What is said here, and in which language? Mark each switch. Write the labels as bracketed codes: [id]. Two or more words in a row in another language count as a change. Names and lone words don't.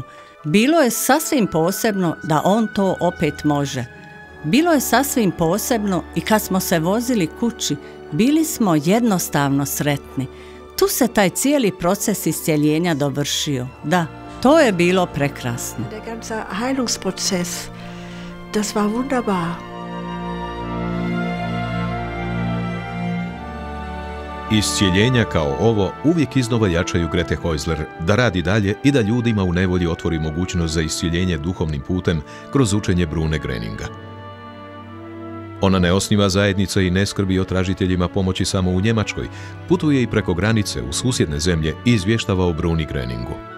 [hr] Bilo je sasvim posebno da on to opet može. Bilo je sasvim posebno i kad smo se vozili kući, bili smo jednostavno sretni. Tu se taj cijeli proces iscjeljenja dovršio. Da, to je bilo prekrasno. [de] Der ganze Heilungsprozess, das war wunderbar. [hr] Iscijeljenja kao ovo uvijek iznova jačaju Grete Häusler da radi dalje i da ljudima u nevolji otvori mogućnost za iscijeljenje duhovnim putem kroz učenje Brune Groninga. Ona ne osniva zajednice i ne skrbi o tražiteljima pomoći samo u Njemačkoj, putuje i preko granice u susjedne zemlje i izvještava o Bruni Groningu.